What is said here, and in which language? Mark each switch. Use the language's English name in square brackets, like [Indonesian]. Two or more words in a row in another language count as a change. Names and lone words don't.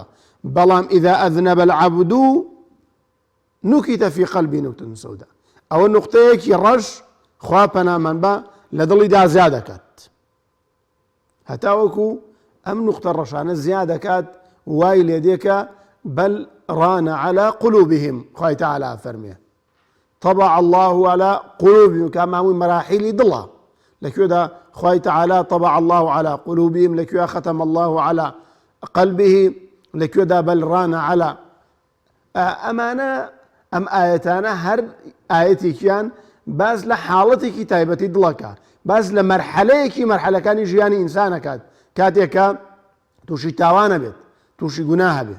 [Central Kurdish] بەڵام [Arabic] ئیذا ئەذنەبە العەبد نوکیتە فی قەلبی نوکتەة سەودا، [Central Kurdish] ئەوە نوقتەیەکی ڕەش خوا پەنامان بە لە دڵیدا زیاد دەکات، هەتا وەکو ئەم نوقتە ڕەشانە زیاد دەکات، وای لێ دێکە [Arabic] بەل ڕانە عەلا قولوبهم. [Central Kurdish] خوای تەعالا فەرمێ [Arabic] طبع الله على قلوبهم، [Central Kurdish] کە ماوەی مەراحیلی دڵە. لەکوێدا خوای تەعالا [Arabic] طبع الله على قلوبهم، [Central Kurdish] لەکوێ [Arabic] ختم الله على قلبه، لەکوێدا بەل ڕانە عەلا. [Central Kurdish] ئەمانە ئەم ئاەتانە هەر ئاەتێکیان باز لە حاڵەتێکی تایبەتی دڵەکە، باز لە مەرحەلەیەکی مەرحەلەکانی ژیانی ئینسانەکات، کاتێکە تووشی تاوانە بێت، تووشی گوناهە بێت.